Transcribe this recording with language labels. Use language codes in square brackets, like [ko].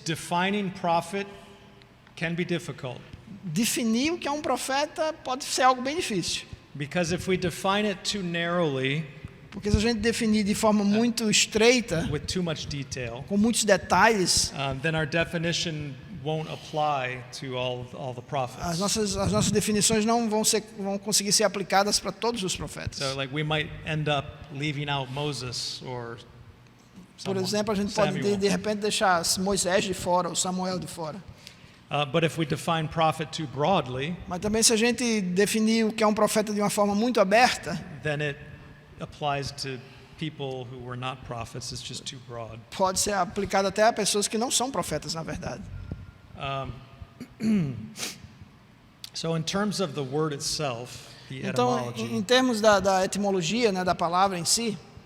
[en] defining prophet can be difficult. [pt] definir o que é um profeta pode ser algo bem difícil. [en] Because if we define it too narrowly, [pt] Porque se a gente definir de forma muito estreita, [en] with too much detail, [pt] com muitos detalhes, [en] then our definition won't apply to all the prophets. [pt] as nossas definições não vão conseguir ser aplicadas para todos os profetas. [en] So, like, we might end up leaving out Moses or [pt] Por [en] someone, [pt] exemplo, a gente pode [en] Samuel. [pt] de repente deixar Moisés de fora ou Samuel de fora. [en] But if we define prophet too broadly, [pt] Mas também se a gente definir o que é um profeta de uma forma muito aberta, [en] then it applies to people who were not prophets. It's just too broad. [pt] pode ser aplicado até a pessoas que não são profetas, na verdade. [en] So in terms of the word itself, the [pt] Então, [en] etymology, [pt] em termos da etimologia, né, da palavra em si,